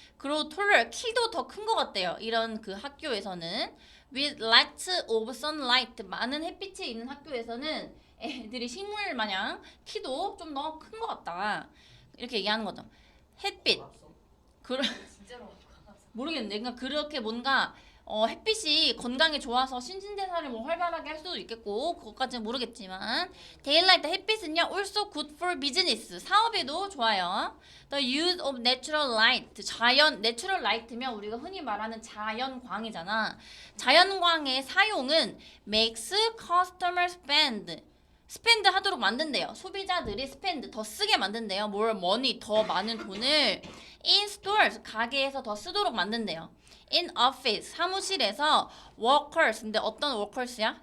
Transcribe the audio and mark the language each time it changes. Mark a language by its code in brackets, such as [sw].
[ko] 그리고 [en] taller [ko] 키도 더 큰 것 같대요. 이런 그 학교에서는 [en] with lots of sunlight [ko] 많은 햇빛이 있는 학교에서는 애들이 식물 마냥 키도 좀 더 큰 것 같다. 이렇게 얘기하는 거죠. 햇빛. 모르겠는데. 그러니까 그렇게 뭔가 햇빛이 건강에 좋아서 신진대사를 뭐 활발하게 할 수도 있겠고 그것까지는 모르겠지만 daylight 햇빛은요 [en] also good for business [ko] 사업에도 좋아요. [en] The use of natural light natural light면 [ko] 우리가 흔히 말하는 자연광이잖아. 자연광의 사용은 [en] makes customers spend [ko] 하도록 만든대요. 소비자들이 spend 더 쓰게 만든대요. [en] more money [ko] 더 많은 돈을 [en] in stores [ko] 가게에서 더 쓰도록 만든대요. [en] in office [ko] 사무실에서 workers 근데 어떤 workers야?